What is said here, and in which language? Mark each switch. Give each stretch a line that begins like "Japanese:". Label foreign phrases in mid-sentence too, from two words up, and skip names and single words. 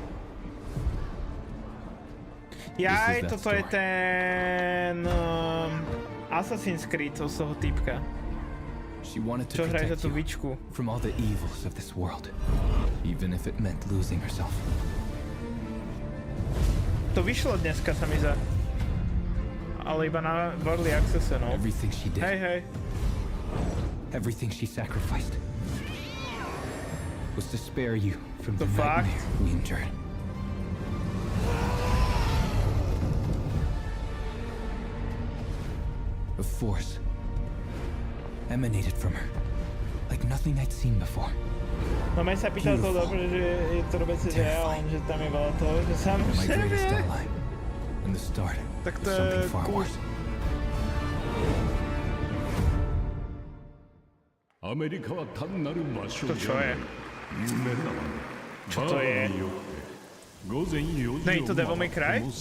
Slovak: Jaj, toto je ten... Assassin's Creed od toho týpka. Čo hraje za tú vičku.
English: From all the evils of this world, even if it meant losing herself.
Slovak: To vyšlo dneska, sa mi zdá. Ale iba na Early Accesse, no.
English: Everything she did.
Slovak: Hej.
English: Everything she sacrificed was to spare you from the nightmare we endured. A force emanated from her, like nothing I'd seen before.
Slovak: No mňa sa pýtal to dobre, že je to veci reálne, že tam je veľa toho, že sám sebe. Tak to je cool. To čo je? Čo to je? Nej, to Devil May Cry?